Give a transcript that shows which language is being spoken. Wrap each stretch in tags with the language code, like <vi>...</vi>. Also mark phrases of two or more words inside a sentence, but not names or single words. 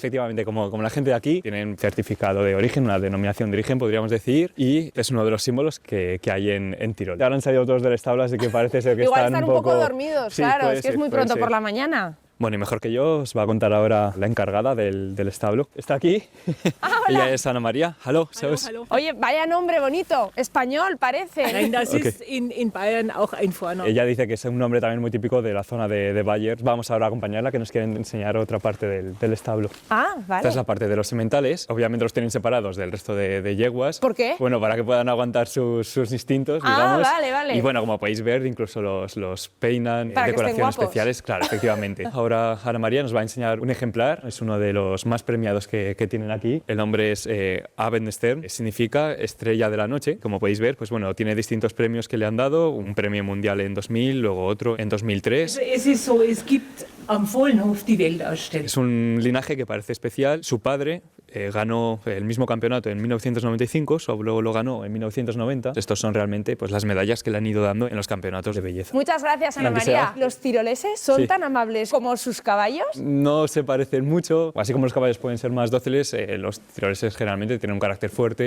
<es>efectivamente, como la gente de aquí. Tienen certificado de origen, una denominación de origen, podríamos decir, y es uno de los símbolos que hay en Tirol. Ahora han salido todos del establo, así que parece ser que Igual están un poco dormidos, Sí, claro, puede es que es ser, muy puede pronto ser. por la mañana. Bueno, y mejor que yo os va a contar ahora la encargada del establo. Está aquí. Ella es Ana María.</es> <de>Hallo, servus. Hallo.</de> <es>Oye, vaya nombre bonito, español parece.</es> <de>Nein, das Okay. ist in Bayern auch ein Vorname.</de> <es>Ella dice que es un nombre también muy típico de la zona de Bayern. Vamos ahora a acompañarla, que nos quieren enseñar otra parte del establo. Ah, vale. Esta es la parte de los sementales. Obviamente los tienen separados del resto de yeguas. ¿Por qué? Bueno, para que puedan aguantar sus instintos, Ah, digamos. vale, vale. Y bueno, como podéis ver, incluso los peinan, Para que estén decoraciones guapos. especiales. Claro, efectivamente. Ahora Ana María nos va a enseñar un ejemplar. Es uno de los más premiados que tienen aquí. El nombre es Abendstern. Significa estrella de la noche. Como podéis ver, pues bueno, tiene distintos premios que le han dado. Un premio mundial en 2000, luego otro en 2003.</es> <de>Es ist so, es gibt am Vollenhof die Weltausstellung.</de> <es>Es un linaje que parece especial. Su padre ganó el mismo campeonato en 1995, su abuelo lo ganó en 1990. Estos son realmente pues, las medallas que le han ido dando en los campeonatos de belleza. Muchas gracias, Ana Lo que María. sea. ¿Los tiroleses son Sí. tan amables como sus caballos? No se parecen mucho, así como los caballos pueden ser más dóciles, los tiroleses generalmente tienen un carácter fuerte.</es>